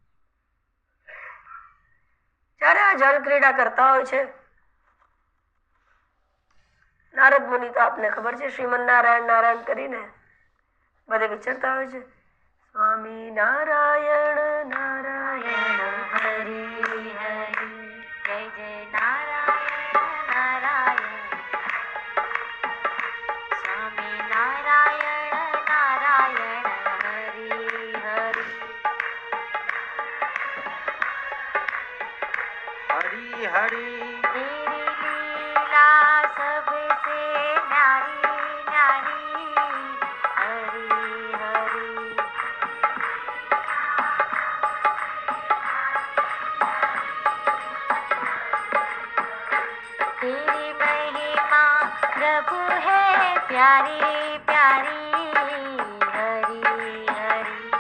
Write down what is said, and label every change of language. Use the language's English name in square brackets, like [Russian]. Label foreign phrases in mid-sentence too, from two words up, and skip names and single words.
[Gujarati] જ્યારે આ જળ ક્રીડા કરતા હોય છે, નારદ મુનિ તો આપને ખબર છે, શ્રીમન નારાયણ નારાયણ કરીને બધે વિચરતા હોય છે. સ્વામી નારાયણ નારાયણ હરિ હરિ જય જય નારાયણ નારાયણ સ્વામી નારાયણ નારાયણ હરિ હરિ [Hindi] हरि हरि तेरी लीला सबसे न्यारी न्यारी हरि हरि तेरी महिमा प्रभु है प्यारी प्यारी हरि हरि